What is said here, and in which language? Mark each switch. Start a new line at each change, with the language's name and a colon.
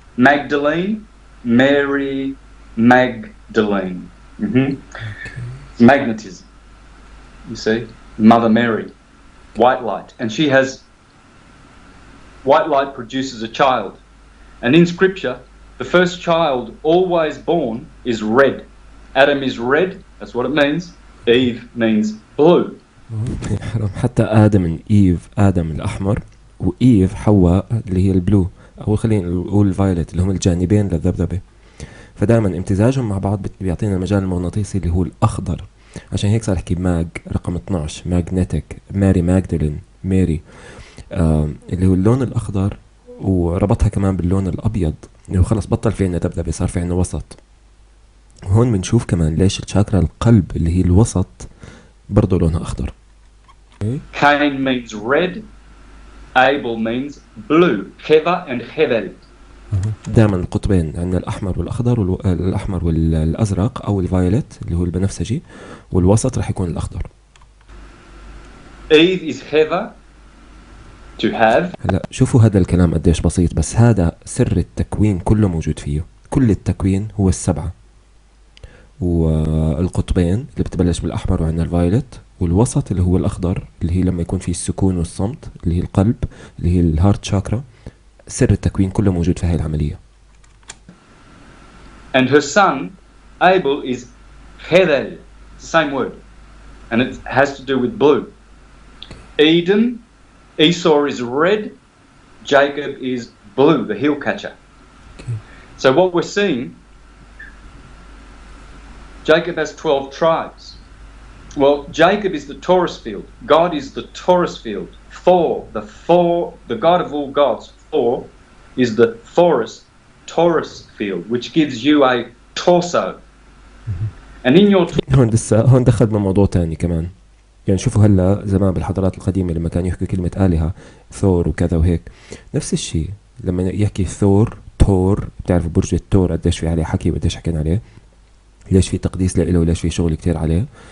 English: Magdalene, Mary, Magdalene. Okay. Magnetism. You see? Mother Mary, white light. And she has, white light produces a child. And in scripture, the first child always born is red. Adam is red, that's what it means. Eve means blue.
Arabic: حتى آدم إيف، آدم الأحمر وإيف حواء اللي هي البلو، أو خلينا نقول الفايلت اللي هم الجانبين للذبذبة. فدائما امتزاجهم مع بعض بيعطينا المجال المغناطيسي اللي هو الأخضر. عشان هيك صار أحكي ماج رقم 12، ماجنتيك، ماري ماجدالين، ماري اللي هو اللون الأخضر، وربطها كمان باللون الأبيض اللي هو خلص بطل في عنا ذبذبة، صار في عنا وسط. هون بنشوف كمان ليش الشاكرا القلب اللي هي الوسط برضو لونها أخضر.
English: Cain means red, Abel means blue. Heva and Hevel.
Arabic: دائما القطبين عندنا الأحمر والأخضر، الأحمر والأزرق أو الفايلت اللي هو البنفسجي، والوسط رح يكون الأخضر.
English: Eve is Heva, to have.
Arabic: هلا شوفوا هذا الكلام قديش بسيط، بس هذا سر التكوين كله موجود فيه. كل التكوين هو السبعة، والقطبين اللي بتبلش بالأحمر وعندنا الفايلت، والوسط اللي هو الأخضر اللي هي لما يكون فيه السكون والصمت اللي هي القلب اللي هي الهارت شاكرا. سر التكوين كله موجود في هاي العملية.
English: And her son Abel is Hevel. It's the same word, and it has to do with blue. Eden, Esau is red, Jacob is blue, the heel catcher. Okay. So what we're seeing, Jacob has 12 tribes. Well, Jacob is the Taurus field. God is the Taurus field. Thor, the God of all gods, Thor, is the Taurus field, which gives you a torso. And in your
Arabic: هون دخلنا موضوع تاني كمان. يعني شوفوا هلا زمان بالحضارات القديمة لما كانوا يحكوا كلمة آلهة ثور وكذا وهيك، نفس الشيء لما يحكي ثور، تور، بتعرفوا برج التور قديش في عليه حكي وقديش حكينا عليه، ليش في تقديس له وليش في شغل كتير عليه.